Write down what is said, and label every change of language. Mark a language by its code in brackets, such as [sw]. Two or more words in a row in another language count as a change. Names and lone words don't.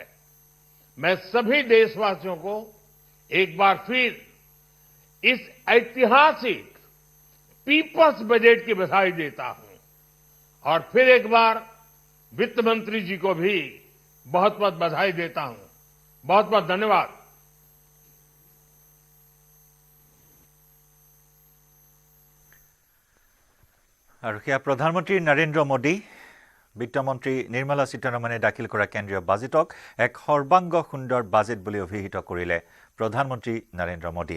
[hi] मैं सभी देशवासियों को एक बार फिर इस ऐतिहासिक पीपल्स बजट की बधाई देता हूं, और फिर एक बार वित्त मंत्री जी को भी बहुत बहुत बधाई देता हूं। बहुत बहुत धन्यवाद। [as] আৰু সেয়া প্ৰধানমন্ত্ৰী নৰেন্দ্ৰ মোদী, বিত্তমন্ত্ৰী নিৰ্মলা সীতাৰমণে দাখিল কৰা কেন্দ্ৰীয় বাজেটক এক সৰ্বাংগ সুন্দৰ বাজেট বুলি অভিহিত কৰিলে প্ৰধানমন্ত্ৰী নৰেন্দ্ৰ মোদীয়ে।